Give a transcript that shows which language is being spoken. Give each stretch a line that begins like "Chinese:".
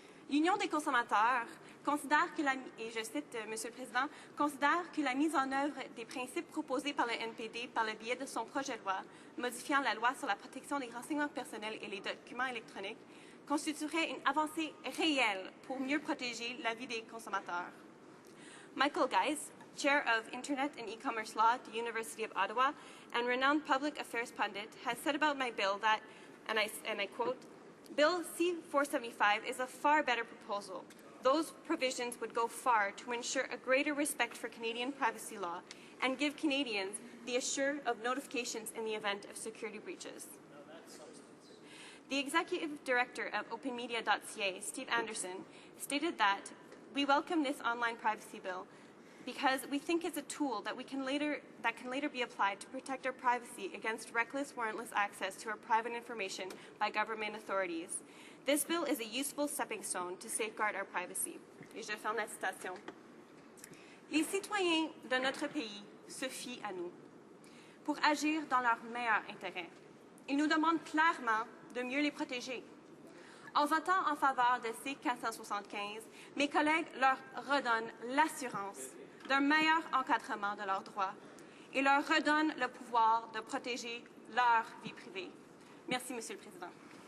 French: L'Union des consommateurs considère que et je cite Monsieur le Président, considère que la mise en œuvre des principes proposés par le NPD par le biais de son projet de loi modifiant la loi sur la protection des renseignements personnels et les documents électroniques constituerait une avancée réelle pour mieux protéger la vie des consommateurs.
English: Michael Geis, Chair of Internet and E-commerce Law at the University of Ottawa and renowned public affairs pundit, has said about my bill that, and I quote, "Bill C-475 is a far better proposal. Those provisions would go far to ensure a greater respect for Canadian privacy law and give Canadians the assure of notifications in the event of security breaches." The executive director of openmedia.ca, Steve Anderson, stated that we welcome this online privacy bill because we think it's a tool that can later be applied to protect our privacy against reckless, warrantless access to our private information by government authorities. This bill is a useful stepping stone to safeguard our privacy.
French: Et je ferme la citation. Les citoyens de notre pays se fient à nous pour agir dans leur meilleur intérêt. Ils nous demandent clairement de mieux les protéger. En votant en faveur de C-475, mes collègues leur redonnent l'assurance d'un meilleur encadrement de leurs droits et leur redonnent le pouvoir de protéger leur vie privée. Merci, Monsieur le Président.